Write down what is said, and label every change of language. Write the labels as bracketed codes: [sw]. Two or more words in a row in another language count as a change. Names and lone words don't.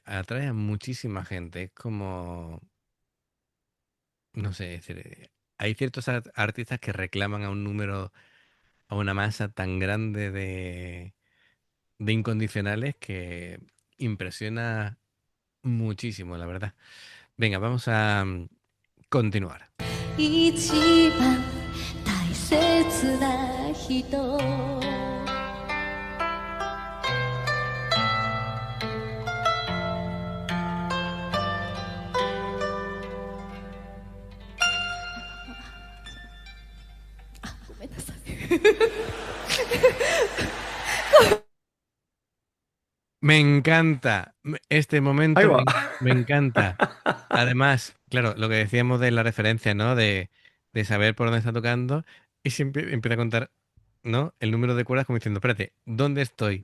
[es] Atrae a muchísima gente. Es como, no sé, es decir, hay ciertos artistas que reclaman a un número, a una masa tan grande de incondicionales que impresiona muchísimo, la verdad. Venga, vamos a continuar. [ja] 一番大切な人ごめんなさい [es] Me encanta este Ahí momento, va. me encanta. Además, claro, lo que decíamos de la referencia, ¿no? De saber por dónde está tocando y siempre empieza a contar, ¿no? El número de cuerdas como diciendo, espérate, ¿dónde estoy?